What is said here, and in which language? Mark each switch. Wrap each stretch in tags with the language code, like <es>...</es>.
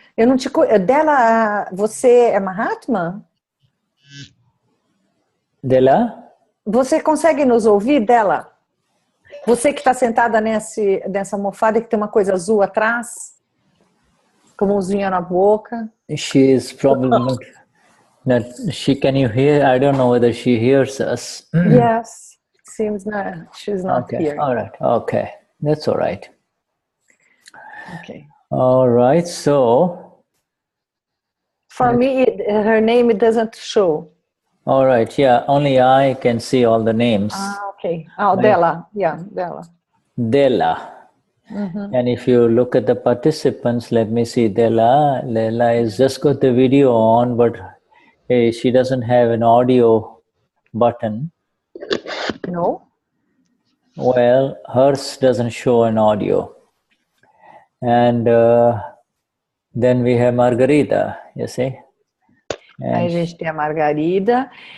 <pt>Eu não te Dela, você é Mahatma? Dela? Você consegue nos ouvir, Dela? Você que está sentada nessa almofada que tem uma coisa azul atrás, com mãozinha na boca.</pt> <en>She is probably not. Can you hear? I don't know whether she hears us. Yes, seems not. She's not here. All right. Okay, that's all right. Okay. All right. So, for me, her name it doesn't show. All right. Yeah. Only I can see all the names. Okay. Oh, Dela. Yeah, Dela. Dela. And if you look at the participants, let me see. Dela is just got the video on, but she doesn't have an audio button. No. Well, hers doesn't show an audio. And then we have Margarida, you see.</en> <pt>Aí a gente tem a Margarida.</pt>